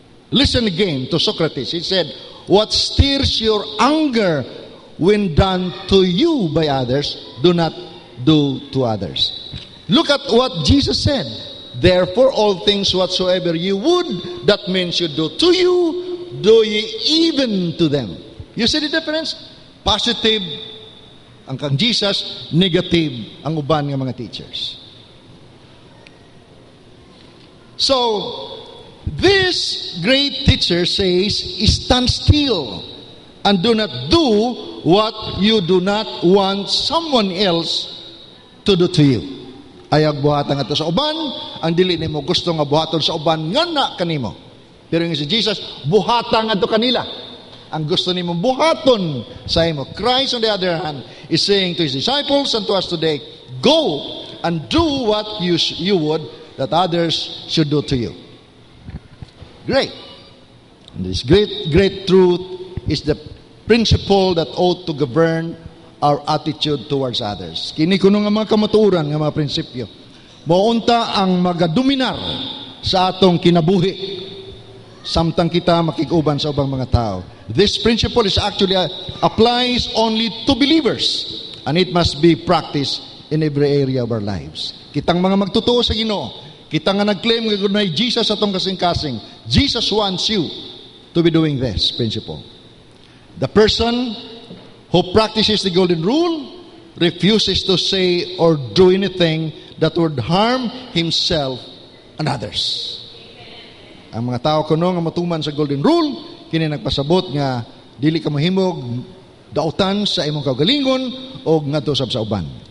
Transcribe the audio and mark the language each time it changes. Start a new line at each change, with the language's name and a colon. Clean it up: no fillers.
English: Listen again to Socrates. He said, what stirs your anger when done to you by others, do not do to others. Look at what Jesus said. Therefore, all things whatsoever you would that men should do to you, do ye even to them. You see the difference?
Cebuano: Positive ang kang Jesus, negative ang uban ng mga teachers.
English: So, this great teacher says, stand still and do not do what you do not want someone else to do to you.
Cebuano: Ayag buhatan nga to sa uban, ang dili nimo gusto nga buhaton sa uban nga na kanimo. Pero yung si Jesus, buhatan nga to kanila. Ang gusto nimo buhaton sa imo.
English: Christ, on the other hand, is saying to his disciples and to us today, go and do what you would that others should do to you. Great. And this great truth is the principle that ought to govern our attitude towards others.
Cebuano: Kini kuno nga mga kamatuoran nga mga prinsipyo. Maunta ang magadominar sa atong kinabuhi Samtang kita makig-uban sa ubang mga tao.
English: This principle is actually applies only to believers, and it must be practiced in every area of our lives.
Cebuano: Kitang mga magtotoo sa Ginoo, kita nga nag-claim nga gunay Jesus atong kasing-kasing.
English: Jesus wants you to be doing this principle. The person who practices the golden rule refuses to say or do anything that would harm himself and others.
Cebuano: Ang mga tao kuno nga matuman sa golden rule, kini nagpasabot nga dili ka mahimog dautan sa imong kaugalingon o ngadto sa uban.